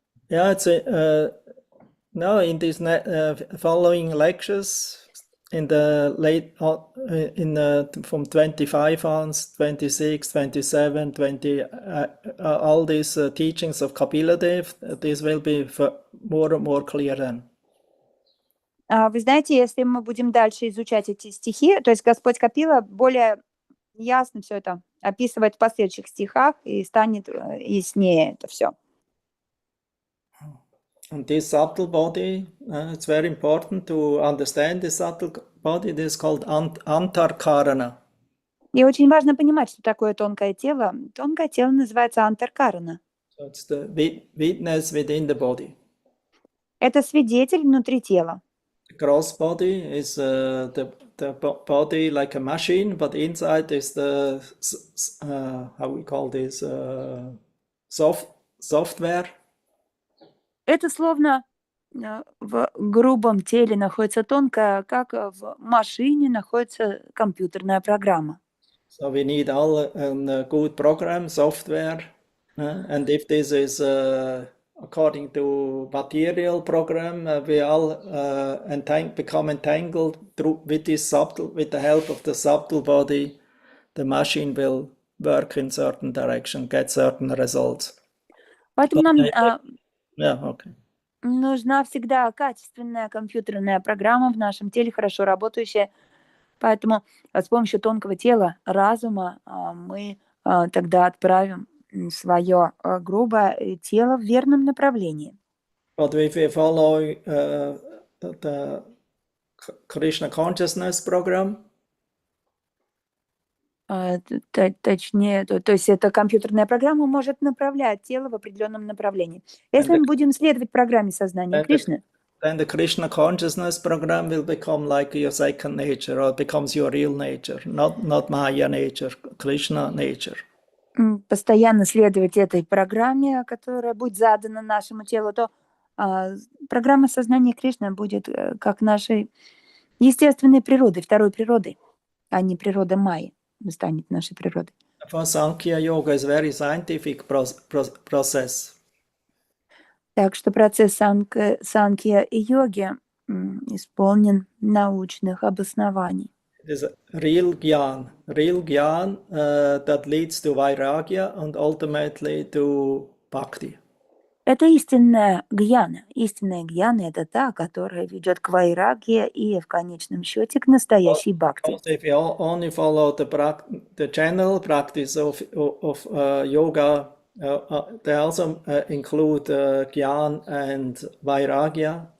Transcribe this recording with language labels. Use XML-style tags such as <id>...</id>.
<en>Yeah, it's now in these following lectures, in the late, from 25 on, 26, 27, 20, all these teachings of Kapila Dev, this will be more and more clear then.</en> <ru>Вы знаете, если мы будем дальше изучать эти стихи, то есть Господь Капила более ясно все это описывает в последующих стихах, и станет яснее это все.</ru> <en>And this subtle body, it's very important to understand this subtle body. This is called antarkarana.</en> <ru>И очень важно понимать, что такое тонкое тело. Тонкое тело называется антаркарана.</ru> <en>So it's the witness within the body.</en> <ru>Это свидетель внутри тела.</ru> <en>The gross body is the body like a machine, but inside is the how we call this software.</en> <ru>Это словно в грубом теле находится тонкое, как в машине находится компьютерная программа.</ru> <en>So we need all a good program, software, and if this is according to material program, we all become entangled with the help of the subtle body. The machine will work in certain direction, get certain results.</en> <ru>Поэтому нам...</ru> <en>Yeah, okay.</en> <ru>нужна всегда качественная компьютерная программа в нашем теле, хорошо работающая. Поэтому с помощью тонкого тела, разума мы тогда отправим свое грубое тело в верном направлении.</ru> <en>But if we follow the Krishna consciousness program,</en> <ru>Точнее, то есть эта компьютерная программа может направлять тело в определенном направлении. Если мы будем следовать программе сознания Кришны,</ru> <en>then the Krishna consciousness program will become like your second nature, or becomes your real nature, not Maya nature, Krishna nature.</en> <ru>Постоянно следовать этой программе, которая будет задана нашему телу, то программа сознания Кришны будет как нашей естественной природой, второй природой, а не природа Майи станет нашей природой.</ru> <en>For Sankhya Yoga is very scientific process.</en> <ru>Так что процесс санкья и йоги исполнен научных обоснований.</ru> <en>It is real gyan that leads to vairagya and ultimately to bhakti.</en> <ru>Это истинная гьяна. Истинная гьяна – это та, которая ведет к вайрагье и в конечном счете к настоящей бхакти.</ru> <en>If you only follow the general practice of yoga, they also include gyan and vairagya.</en>